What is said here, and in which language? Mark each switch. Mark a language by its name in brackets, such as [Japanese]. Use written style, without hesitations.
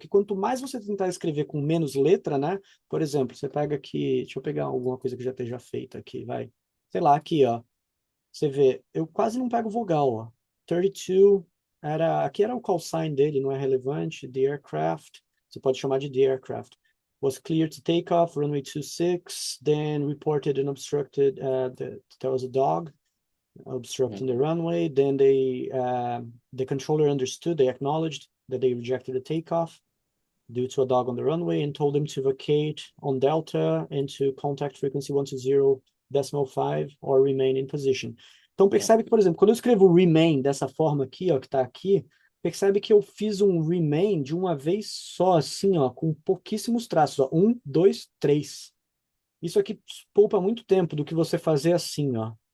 [Portuguese] Porque quanto mais você tentar escrever com menos letra, né? Por exemplo, você pega aqui, deixa eu pegar alguma coisa que já esteja feita aqui, vai. Sei lá, aqui, ó. Você vê, eu quase não pego vogal, ó. 32, aqui era o call sign dele, não é relevante. [English] The aircraft, [Portuguese] você pode chamar de [English] the aircraft. Was clear to take off, runway 26, then reported and obstructed, there was a dog obstructing the runway. Then the controller understood, they acknowledged that they rejected the takeoff due to a dog on the runway and told them to vacate on Delta and to contact frequency 120.5 or remain in position. [Portuguese] Então percebe que, por exemplo, quando eu escrevo remain dessa forma aqui, ó, que está aqui, percebe que eu fiz um remain de uma vez só, assim, ó, com pouquíssimos traços, ó, 1, 2, 3. Isso aqui poupa muito tempo do que você fazer assim, ó.